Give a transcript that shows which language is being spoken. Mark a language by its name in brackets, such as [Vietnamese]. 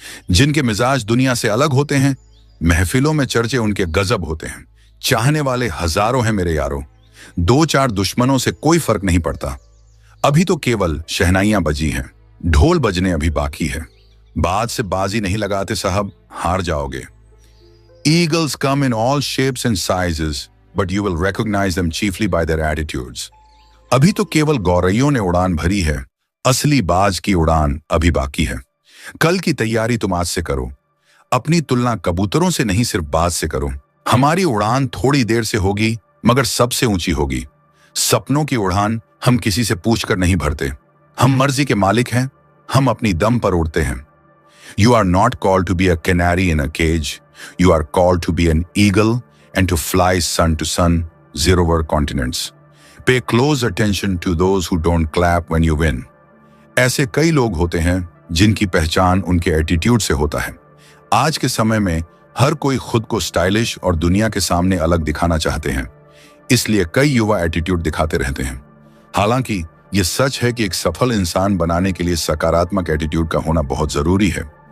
[Hindi] जिनके मिजाज दुनिया से अलग होते हैं, महफिलों में चर्चे उनके गजब होते हैं। चाहने वाले हजारों हैं मेरे यारों, दो चार दुश्मनों से कोई फर्क नहीं पड़ता। अभी तो केवल शहनाइयां बजी हैं, ढोल बजने अभी बाकी है। बात से बाजी नहीं लगाते साहब, हार जाओगे। [English] Eagles come in all shapes and sizes, but you will recognize them chiefly by their attitudes. [Hindi] अभी तो केवल गौरैयों ने उड़ान भरी है, असली बाज की उड़ान अभी बाकी है। कल की तैयारी तुम आज से करो, अपनी तुलना कबूतरों से नहीं सिर्फ बाज से करो। हमारी उड़ान थोड़ी देर से होगी मगर सबसे ऊंची होगी। सपनों की उड़ान हम किसी से पूछकर नहीं भरते, हम मर्जी के मालिक हैं, हम अपनी दम पर उड़ते हैं। [English] You are not called to be a canary in a cage. You are called to be an eagle and to fly sun to sun, zero-hour continents. Pay close attention to those who don't clap when you win. [Hindi] ऐसे कई लोग होते हैं जिनकी पहचान उनके attitude से होता है। आज के समय में हर कोई खुद को स्टाइलिश और दुनिया के सामने अलग दिखाना चाहते हैं, इसलिए कई युवा एटीट्यूड दिखाते रहते हैं। हालांकि ये सच है कि एक सफल इंसान बनाने के लिए सकारात्मक एटीट्यूड का होना बहुत जरूरी है।